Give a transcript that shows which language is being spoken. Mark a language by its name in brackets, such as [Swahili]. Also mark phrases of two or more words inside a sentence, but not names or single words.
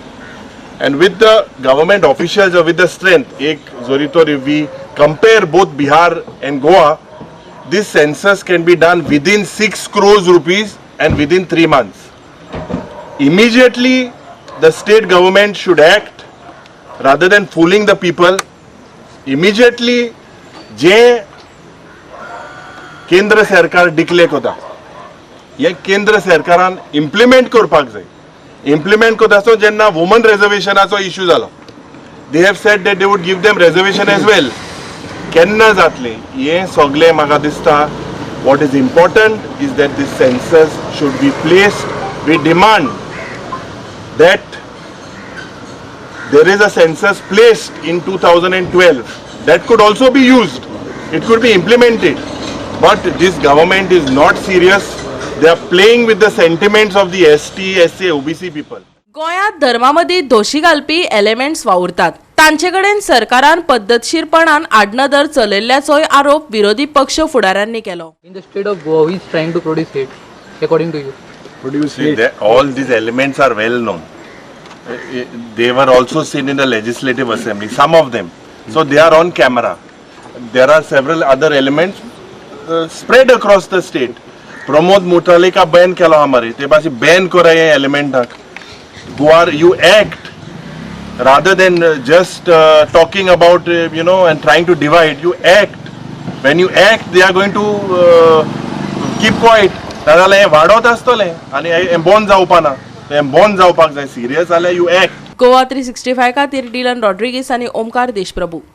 [English] And with the government officials or with the strength, if we compare both Bihar and Goa, this census can be done within 6 crores rupees and within 3 months. Immediately, the state government should act rather than fooling the people. Immediately, [Konkani] जे केंद्र सरकार डिक्लेअर करता, हे केंद्र सरकारान इम्प्लिमेंट करपाक जाय। इम्प्लिमेंट करतासो जेन्ना वुमन रिजर्वेशनाचो इश्यू जालो, [English] they have said that they would give them reservation as well. [Konkani] केन्ना जातले हे सगळे म्हाका दिसता [English] what is important is that this census should be placed. We demand that there is a census placed in 2012 that could also be used. It could be implemented. But this government is not serious. They are playing with the sentiments of the ST, SA, OBC people. [Konkani] गोंयांत धर्मामदी दोशी घालपी एलिमेंट्स वावुरतात. तांचे कडेन सरकारान पद्धतशीरपणान आडनदर चलयल्ल्याचोय आरोप विरोधी पक्ष फुडाऱ्यांनी केलो. [English] In the state of Goa, who is trying to produce hate, according to you? See, all these elements are well known. They were also seen in the legislative assembly, some of them. So they are on camera. There are several other elements spread across the state. [Konkani] प्रमोद मुठाले का बैन केलो हमारे ते बासी बैन करा ये एलिमेंट तक. [English] Who are you act rather than just talking about and trying to divide. You act. When you act, they are going to keep quiet. [Konkani] नाजाल्यार हे वाडत आसतले आनी एम्बोन जावपाना. एम्बोन जावपाक जाय. सिरियस जाल्यार [English] you act. [Konkani] गोवा 365 खातीर डिलन रॉड्रिगीस आनी ओमकार देशप्रभू.